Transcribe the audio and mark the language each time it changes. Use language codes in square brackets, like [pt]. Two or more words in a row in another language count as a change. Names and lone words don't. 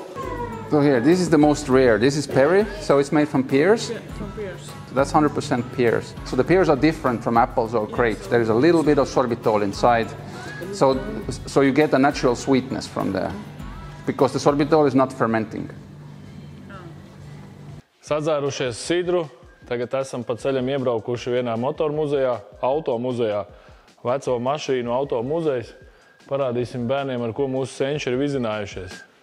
[en] So here, this is the most rare. This is Perry, so it's made from pears. Yeah, from pears. So that's 100% pears. So the pears are different from apples or grapes. There is a little bit of sorbitol inside. So you get a natural sweetness from there, because the sorbitol is not fermenting. [lv] Sadzērušies sidru, tagad esam pa ceļam iebraukuši vienā motormuzejā, automuzejā, veco mašīnu automuzejs. Parādīsim bērniem, ar ko mūsu senči ir vizinājušies.